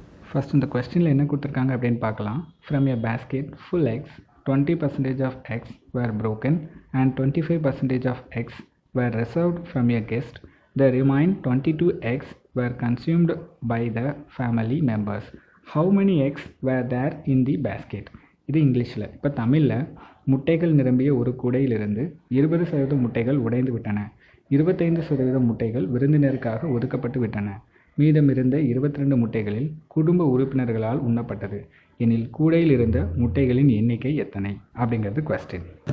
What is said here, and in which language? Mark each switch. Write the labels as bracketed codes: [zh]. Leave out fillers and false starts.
[ta] First இந்த கொஸ்டினில் என்ன கொடுத்துருக்காங்க அப்படின்னு பார்க்கலாம். [en] From a basket full eggs, 20% of eggs were broken and 25% of eggs were reserved from a guest. The remaining 22 eggs were consumed by the family members. How many eggs were there in the basket? [ta] இது இங்கிலீஷில். இப்போ தமிழில் முட்டைகள் நிரம்பிய ஒரு கூடையிலிருந்து 20% முட்டைகள் உடைந்து விட்டன. 25% முட்டைகள் விருந்தினருக்காக ஒதுக்கப்பட்டு விட்டன. மீதமிருந்த 22 முட்டைகளில் குடும்ப உறுப்பினர்களால் உண்ணப்பட்டது எனில் கூடையில் இருந்த முட்டைகளின் எண்ணிக்கை எத்தனை அப்படிங்கிறது கொஸ்டின்.